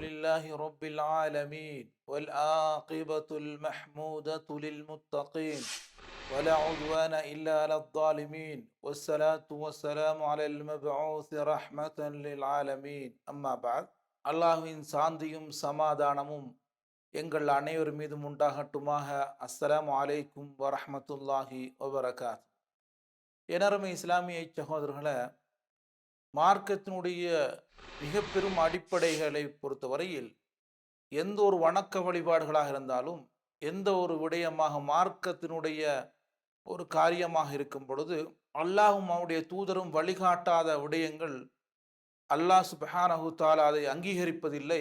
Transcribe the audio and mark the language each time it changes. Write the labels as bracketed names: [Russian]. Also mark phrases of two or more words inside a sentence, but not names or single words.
[Arabic] لله رب العالمين والعاقبة المحمودة للمتقين ولا عدوان إلا على الظالمين والصلاة والسلام على المبعوث رحمة للعالمين أما بعد [Tamil] அல்லாஹ்வின் சாந்தியும் சமாதானமும் எங்கள் அனைவர் மீதும் உண்டாகட்டுமாக. [Arabic] السلام عليكم ورحمة الله وبركات. [Tamil] எனரமை இஸ்லாமிய சகோதரர்களை, மார்க்கத்தினுடைய மிக பெரும் அடிப்படைகளை பொறுத்தவரையில் எந்த ஒரு வணக்க வழிபாடுகளாக இருந்தாலும், எந்த ஒரு விடயமாக மார்க்கத்தினுடைய ஒரு காரியமாக இருக்கும் பொழுது, அல்லாஹும் அவனுடைய தூதரும் வழிகாட்டாத விடயங்கள் [Arabic] الله سبحانه وتعالى [Tamil] அதை அங்கீகரிப்பதில்லை.